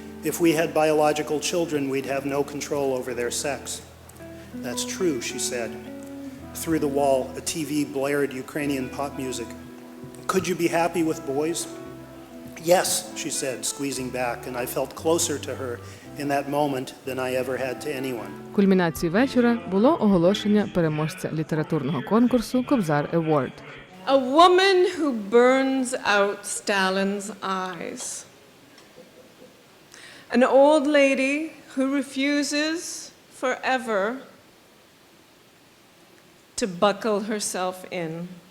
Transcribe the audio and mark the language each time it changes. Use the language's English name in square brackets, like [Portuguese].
[English] If we had biological children, we'd have no control over their sex. That's true, she said. Through the wall, a TV blared Ukrainian pop music. Could you be happy with boys? Yes, she said, squeezing back, and I felt closer to her in that moment than I ever had to anyone. [Ukrainian] Кульмінацією вечора було оголошення переможця літературного конкурсу Kobzar Award. [English] A woman who burns out Stalin's eyes. An old lady who refuses forever to buckle herself in.